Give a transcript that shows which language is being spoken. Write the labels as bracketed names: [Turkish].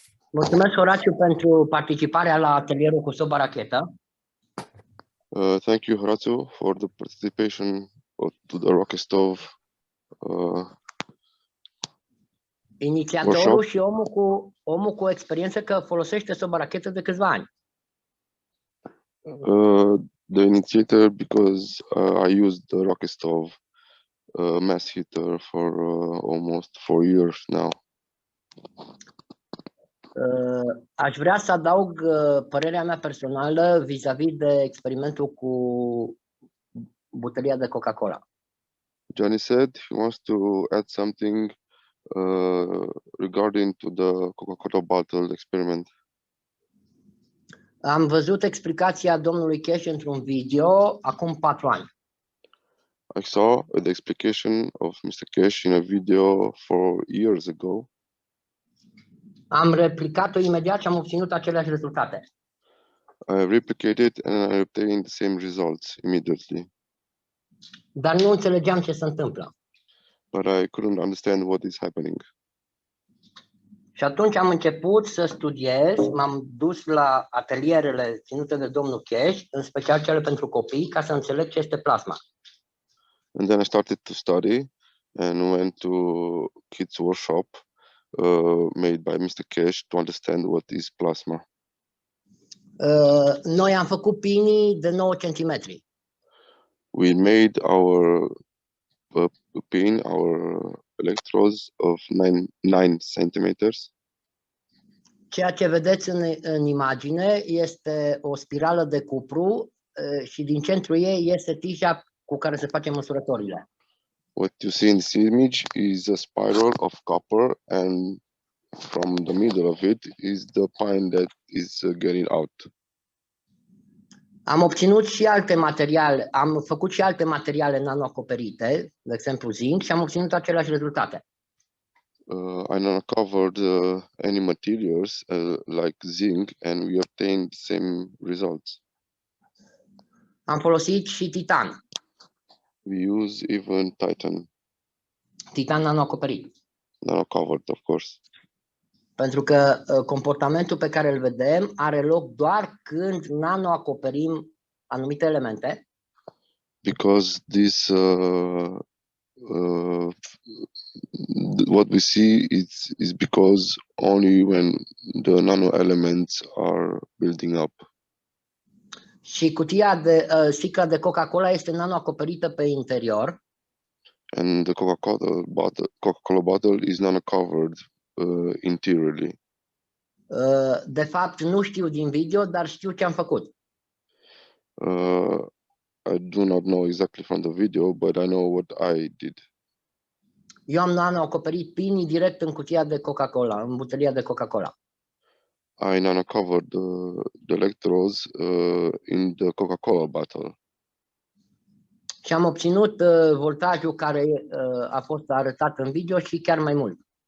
[Romanian] Mulțumesc, Horacio, pentru participarea la atelierul cu subaracheta. [English] Thank you, Horacio, for the participation to the rocket stove. [Romanian] Inițiatorul și omul cu experiență că folosește subarachetă de câțiva ani. [English] The initiator, because I used the rocket stove mass heater for almost 4 years now. [Romanian] Aș vrea să adaug părerea mea personală vis-a-vis de experimentul cu butelia de Coca-Cola. [English] Gianni said he wants to add something regarding to the Coca-Cola bottle experiment. [Romanian] Am văzut explicația domnului Cash într-un video acum 4 ani. [English] I saw the explication of Mr. Cash in a video 4 years ago. [Romanian] Am replicat-o imediat și am obținut aceleași rezultate. [English] I replicated and I obtained the same results immediately. [Romanian] Dar nu înțelegeam ce se întâmplă. [English] But I couldn't understand what is happening. [Romanian] Și atunci am început să studiez, m-am dus la atelierele ținute de domnul Cash, în special cele pentru copii, ca să înțeleg ce este plasma. [English] And then I started to study and went to kids workshop made by Mr. Cash to understand what is plasma. [Romanian] Noi am făcut pinii de 9 cm. [English] We made our pin, our electrodes of 9 centimeters. [Romanian] Ceea ce vedeți în imagine este o spirală de cupru și din centrul ei este tija cu care se face măsurătorile. [English] What you see in this image is a spiral of copper, and from the middle of it is the pine that is getting out. [Romanian] Am obținut și alte materiale, am făcut și alte materiale nanoacoperite, de exemplu zinc, și am obținut aceleași rezultate. [English] I uncovered any materials like zinc, and we obtained the same results. [Romanian] Am folosit și titan. [English] We use even titan. [Romanian] Titan nanoacoperit. [English] Nano-covered, of course. [Romanian] Pentru că comportamentul pe care îl vedem are loc doar când nanoacoperim anumite elemente. [English] Because this, what we see is because only when the nano elements are building up. [Romanian] Și sticla de Coca-Cola este nanoacoperită pe interior. [English] And the Coca-Cola bottle is nano-covered interiorly. [Romanian] De fapt, nu știu din video, dar știu ce am făcut. [English] I do not know exactly from the video, but I know what I did. [Romanian] Eu am nanoacoperit pinii direct în cutia de Coca-Cola, în butelia de Coca-Cola. [English] I nano-covered the electrodes in the Coca-Cola bottle. [Romanian] Și am obținut voltajul care a fost arătat în video și chiar mai mult.